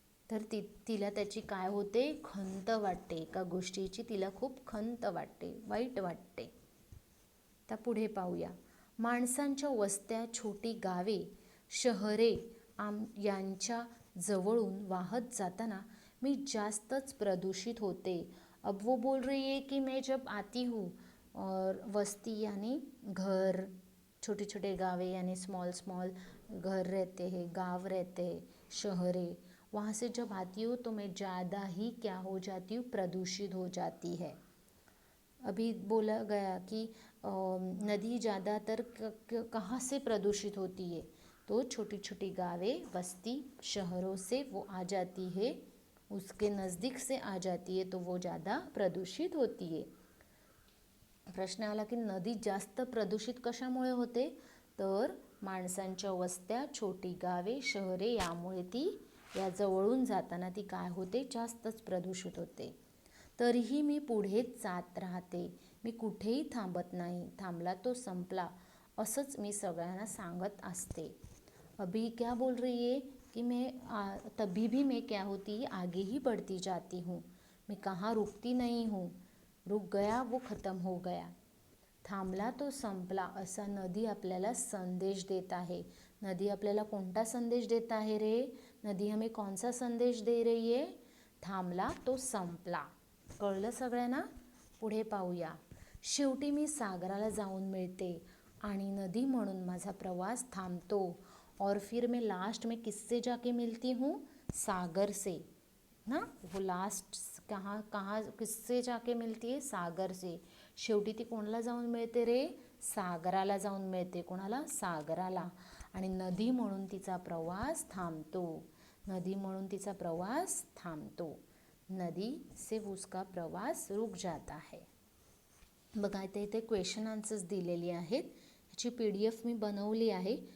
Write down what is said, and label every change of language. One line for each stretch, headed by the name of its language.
Marathi: तर तिला त्याची काय होते, खंत वाटते. एका गोष्टीची तिला खूप खंत वाटते, वाईट वाटते. तर पुढे पाहूया. माणसांच्या वस्त्या, छोटी गावे, शहरे यांच्या जवळून वाहत जाताना मी जास्तच प्रदूषित होते.
Hindi: अब वो बोल रही है कि मैं जब आती हूँ और वस्ती यानी घर, छोटे छोटे गावे यानी स्मॉल स्मॉल घर रहते हैं, गांव रहते हैं, शहरे, वहाँ से जब आती हूँ तो मैं ज़्यादा ही क्या हो जाती हूँ, प्रदूषित हो जाती है. अभी बोला गया कि नदी ज़्यादातर कहाँ से प्रदूषित होती है, तो छोटी छोटी गावें, बस्ती, शहरों से वो आ जाती है, उसके नज़दीक से आ जाती है, तो वो ज़्यादा प्रदूषित होती है.
Marathi: प्रश्न आला की नदी जास्त प्रदूषित कशामुळे होते, तर माणसांच्या वस्त्या, छोटी गावे, शहरे यामुळे ती या जवळून जाताना ती काय होते, जास्तच प्रदूषित होते. तरीही मी पुढेच जात राहते, मी कुठेही थांबत नाही, थांबला तो संपला, असंच मी सगळ्यांना सांगत असते.
Hindi: अभी क्या बोल रही है कि मैं तभी भी मैं क्या होती, आगे ही बढ़ती जाती हूँ, मैं कहाँ रुकती नहीं हूँ. रुक गया वो खत्म हो गया.
Marathi: थांबला तो संपला, असा नदी आपल्याला संदेश देत आहे. नदी आपल्याला कोणता संदेश देत आहे रे,
Hindi: नदी हमें कौन सा संदेश दे रही है,
Marathi: थांबला तो संपला. कळलं सगळ्यांना. पुढे पाहूया. शेवटी मी सागराला जाऊन मिळते आणि नदी म्हणून माझा प्रवास थांबतो.
Hindi: और फिर मैं लास्ट में किससे जाके मिलती हूँ, सागर से ना. वो लास्ट कहाँ कहाँ किससे जाके मिलती है, सागर से.
Marathi: शेवटी ती कोणाला जाऊन मिळते रे, सागराला जाऊन मिळते. कोणाला, सागराला. आणि नदी म्हणून तिचा प्रवास थांबतो, नदी म्हणून तिचा प्रवास थांबतो.
Hindi: नदी से उसका प्रवास रुक जाता है.
Marathi: बघा इथे क्वेश्चन आन्सर्स दिलेली आहेत. ह्याची PDF मी बनवली आहे.